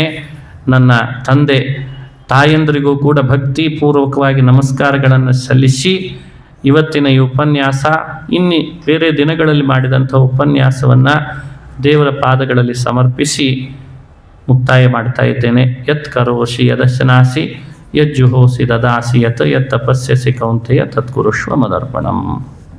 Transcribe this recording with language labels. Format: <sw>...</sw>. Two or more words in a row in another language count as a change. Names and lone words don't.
<kn>ನನ್ನ ತಂದೆ ತಾಯಂದ್ರಿಗೂ ಕೂಡ ಭಕ್ತಿಪೂರ್ವಕವಾಗಿ ನಮಸ್ಕಾರಗಳನ್ನು ಸಲ್ಲಿಸಿ ಇವತ್ತಿನ ಈ ಉಪನ್ಯಾಸ ಇನ್ನು ಬೇರೆ ದಿನಗಳಲ್ಲಿ ಮಾಡಿದಂಥ ಉಪನ್ಯಾಸವನ್ನು ದೇವರ ಪಾದಗಳಲ್ಲಿ ಸಮರ್ಪಿಸಿ ಮುಕ್ತಾಯ ಮಾಡ್ತಾ ಇದ್ದೇನೆ.</kn> <sa>ಯತ್ ಕರೋಷಿ ಯದಶನಾಸಿ ಯಜ್ಜುಹೋಸಿ ದದಾಸಿ ಯತ್ ತಪಸ್ಯಸಿ ಕೌಂತೆಯ ತತ್ಕುರುಷ್ವ ಮದರ್ಪಣಂ.</sa>